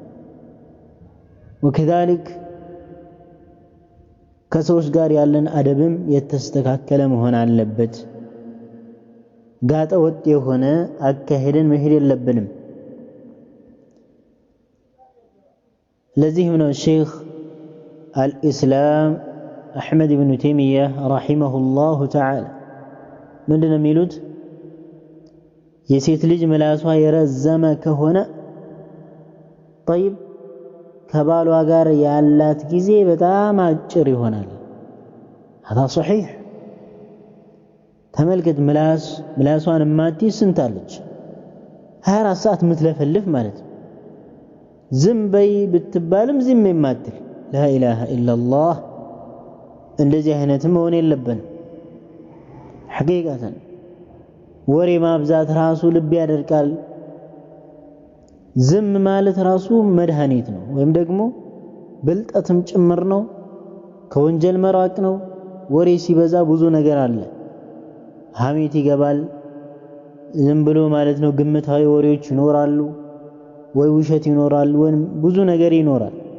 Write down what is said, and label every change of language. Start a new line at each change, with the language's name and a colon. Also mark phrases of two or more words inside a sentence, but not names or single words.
Amharic: ወከዛሊክ ከሰዎች ጋር ያለን አደብም የተስተካከለ መሆን አለበት ጋጠ ወጥ የሆነ አካሄድን መሄድ የለብንም ለዚህም ነው ሼኽ አልኢስላም አሕመድ ኢብኑ ተይሚያ
Arabic: رحمه الله تعالى
Amharic: ምንድነው የሚሉት የሴት ልጅ ምላሷ የረዘመ ከሆነ طيب ከባሏ ጋር ያላት ጊዜ በጣም አጭር ይሆናል
Arabic: هذا صحيح
Amharic: ተመልከት ምላሷን ማትይዝ ስንታለች 24 ሰዓት ምትለፈልፍ ማለት ዝም በይ ብትባልም ዝም የማትል
Arabic: لا اله الا الله
Amharic: እንደዚህ አይነት መሆን የለብን ሐቂቃተን ወሬ ማብዛት ራሱ ልብ ያደርቃል ዝም ማለት ራሱ መድኃኒት ነው ወይም ደግሞ ብልጠትም ጭምር ነው ከወንጀል መራቅ ነው ወሬ ሲበዛ ብዙ ነገር አለ ሐሜት ይገባል ዝም ብሎ ማለት ነው ግምታዊ ወሬዎች ይኖራሉ ወይ ውሸት ይኖራል ወይ ብዙ ነገር ይኖራል